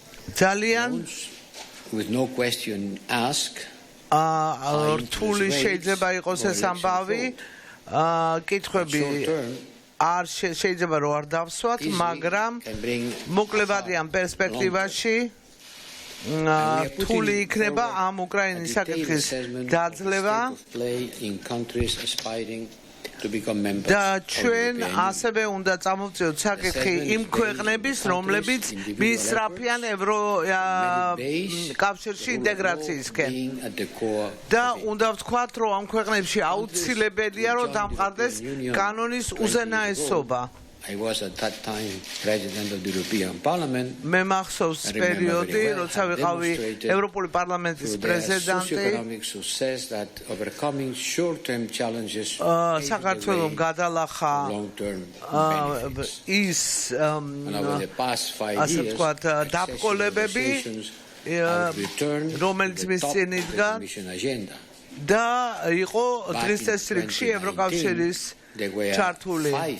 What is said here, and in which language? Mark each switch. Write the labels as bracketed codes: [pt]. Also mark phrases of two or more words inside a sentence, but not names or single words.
[ka] ძალიან [en] with no question ask [ka] რთული შეიძლება იყოს ეს ამბავი კითხვები არ შეიძლება რომ არ დავსვათ მაგრამ მოკლებადიან პერსპექტივაში რთული იქნება ამ უკრაინის საკითხის დაძლევა და ჩვენ ასევე უნდა წამოვწიოთ საკითხი იმ ქვეყნების რომლებიც მისწრაფიან ევროკავშირში ინტეგრაციისკენ და უნდა ვთქვათ რომ ამ ქვეყნებში აუცილებელია რომ დამყარდეს კანონის უზენაესობა [en] I was at that time president of the European Parliament. [ka] მე მახსოვს პერიოდი, როცა ვიყავი ევროპული პარლამენტის პრეზიდენტი. [en] Economic success that overcoming short-term challenges. [ka] საქართველოს გადალახა ის ასე ვთქვათ დაბკოლებები, რომელიც მის წინ იდგა და იყო დღის წესრიგში ევროკავშირის ჩართული